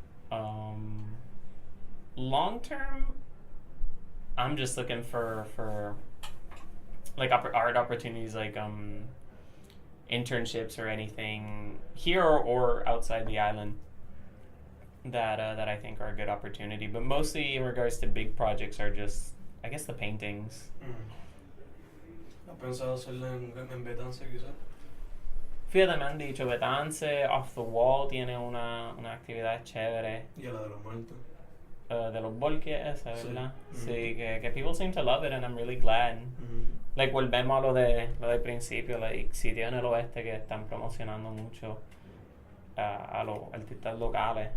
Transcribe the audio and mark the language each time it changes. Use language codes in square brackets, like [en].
[en] Long term, I'm just looking for like art opportunities, like internships or anything here or outside the island that I think are a good opportunity. But mostly in regards to big projects are just, I guess, the paintings. [es] ¿Has pensado hacerlo en Betance quizás? Fíjate, me han dicho, Betance, Off the Wall tiene una actividad chévere. Y la de los muertos. De los volques, esa, ¿verdad? Sí. Sí, que [en] people seem to love it, and I'm really glad. [es] Like, volvemos a lo del principio, like, sitios en el oeste que están promocionando mucho a los artistas locales.